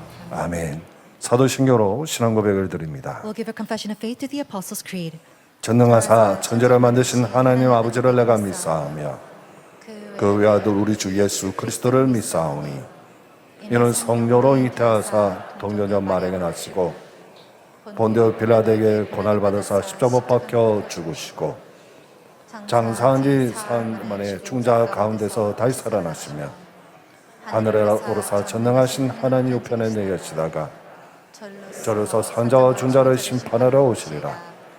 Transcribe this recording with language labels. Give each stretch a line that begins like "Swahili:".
Korean: 아멘. 사도신경으로 신앙 고백을 드립니다.
English: We'll give a confession of faith to the Apostles' Creed.
Korean: 전능하사 천지를 만드신 하나님 아버지를 내가 믿사오며 그 외아들 우리 주 예수 그리스도를 믿사오니 이는 성령으로 잉태하사 동정녀 마리아에게 나시고 본디오 빌라도에게 고난을 받으사 십자가 못 박혀 죽으시고 장사한 지 3일 만에 죽은 자 가운데서 다시 살아나시며 하늘에 오르사 전능하신 하나님 우편에 내계시다가 저로서 산자와 준자를 심판하러 오시리라.